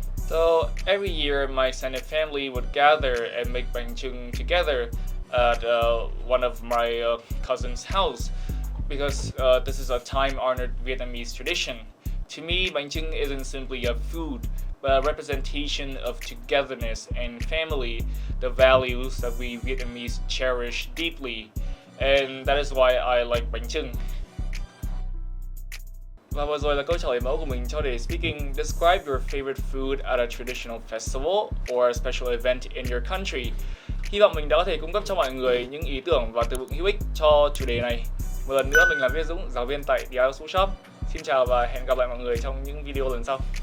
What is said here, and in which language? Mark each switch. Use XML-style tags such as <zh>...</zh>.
<en>So every year, my extended family would gather and make bánh chưng together at one of my cousin's house, because this is a time-honored Vietnamese tradition. To me, bánh chưng isn't simply a food, but a representation of togetherness and family, the values that we Vietnamese cherish deeply, and that is why I like bánh chưng.</en> <vi>Và vừa rồi là câu trả lời mẫu của mình cho đề Speaking.</vi> <en>Describe your favorite food at a traditional festival or a special event in your country.</en> <vi>Hy vọng mình đã có thể cung cấp cho mọi người những ý tưởng và từ vựng hữu ích cho chủ đề này. Một lần nữa, mình là Võ Dũng, giáo viên tại IELTS Workshop. Xin chào và hẹn gặp lại mọi người trong những video lần sau.</vi>